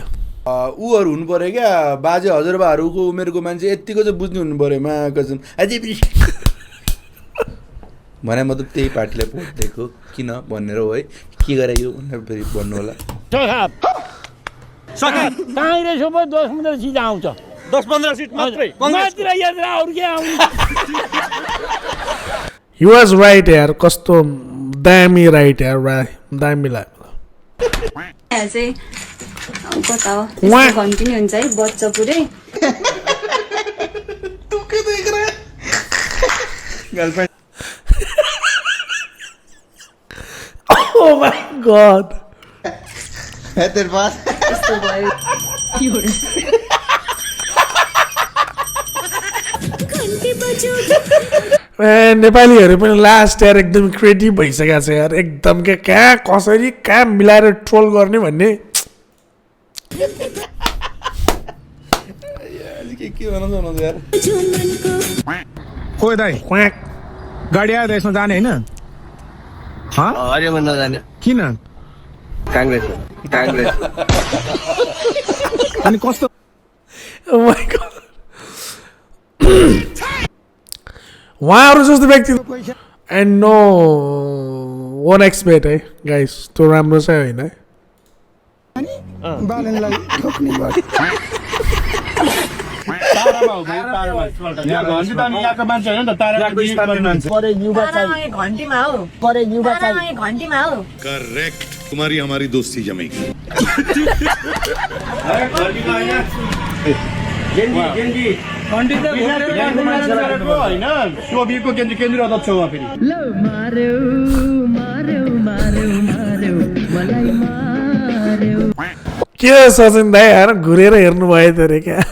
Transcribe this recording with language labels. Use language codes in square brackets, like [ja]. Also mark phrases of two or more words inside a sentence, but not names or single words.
[ne] उहरू हुनु पर्यो क्या बाजे हजुरबाहरूको उमेरको मान्छे यतिको चाहिँ बुझ्नु हुनु पर्यो मा कसम अझै पनि भने मतलब त्यही पार्टीलाई भोट दिएको किन भनेर हो है के गरे यो भनेर फेरि भन्नु होला कांग्रेस हो 10-15 सिट आउँछ 10-15 सिट मात्रै मात्र यार अरु के आउँछ [en] He was right [ne] यार कस्तो दामी राइट यार दामी लाग्यो चाहिँ कता हो त्यसको कन्टिन्यू हुन्छ है बच्चा पुरै [hi] के देख रहा है गर्लफ्रेंड [en] Oh my god [hi] है तेरे पास [ne] यस्तो भयो नेपालीहरू पनि लास्ट यार एकदम क्रिएटिभ भइसकेको छ यार एकदम के कहाँ कसरी कहाँ मिलाएर ट्रोल गर्ने भन्ने के भन्छ यार खोइ दाइ क्वाक गाडी आयो यसमा जाने होइन हरियोमा नजाने किन कांग्रेस अनि कस्तो [en] Oh my god [ne] उहाँहरू जस्तो व्यक्ति [en] and no [ne] 1x bet है गाइस त्यो राम्रो चाहिँ होइन है बालनलाई ठोक्ने गर्छ [hi] करेक्ट तुम्हारी हमारी दोस्ती जमेगी [ne] सोभियतको केन्द्रीय अध्यक्ष हो फेरि के सचिन दाइ यार घुरेर हेर्नु भयो त रे क्या